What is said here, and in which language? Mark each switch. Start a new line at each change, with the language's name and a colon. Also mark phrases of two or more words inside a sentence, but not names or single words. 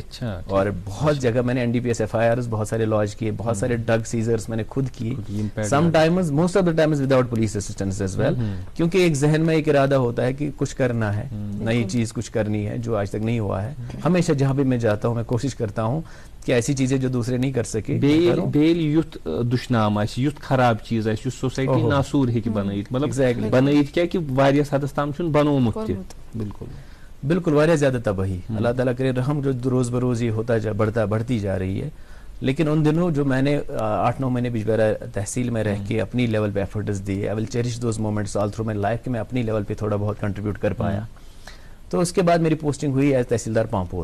Urdu: اور بہت جگہ میں نے NDPS FIRs بہت سارے لانچ کیے, بہت سارے
English: drug seizures
Urdu: میں نے خود کیے.
English: sometimes, most of the times without police assistance as well,
Urdu: کیونکہ ایک ذہن میں ایک ارادہ ہوتا ہے کہ کچھ کرنا ہے, نئی چیز کچھ کرنی ہے جو آج تک نہیں ہوا ہے. ہمیشہ جہاں بھی میں جاتا ہوں میں کوشش کرتا ہوں کہ ایسی چیزیں جو دوسرے نہیں کر سکے.
Kashmiri: بیل یوت دشنام آسہِ, یوت خراب چیز آسہِ, یُس سوسائٹی ناسور ہیٚکہِ بنٲیِتھ, مطلب بنٲیِتھ کیٛاہ کہِ واریاہس حدس تام چھُنہٕ بنومُت تہِ. بالکل واریاہ زیادہ تباہی.
Urdu: اللہ تعالیٰ کرے رحم, جو روز بروز یہ ہوتا بڑھتی جا رہی ہے. لیکن ان دنوں جو میں نے 8-9 مہینے بیجبہرا تحصیل میں رہ کے اپنی لیول پہ ایفرٹس دیے,
English: I will cherish those moments all through my life,
Urdu: کہ میں اپنی لیول پہ تھوڑا بہت کنٹریبیوٹ کر پایا. تو اس کے بعد میری پوسٹنگ ہوئی ایز تحصیلدار پامپور.